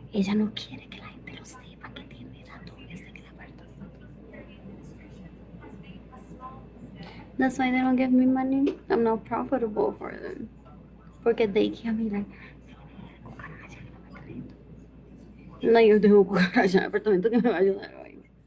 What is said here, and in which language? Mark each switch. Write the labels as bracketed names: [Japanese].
[Spanish] Ella no quiere que la gente lo sepa que tiene ratones en la puerta. [English] That's why they don't give me money. I'm not profitable for them. [Spanish] Porque [English] they can't be like, [Spanish] No, yo tengo cucaracha en el apartamento que me va a ayudar hoy.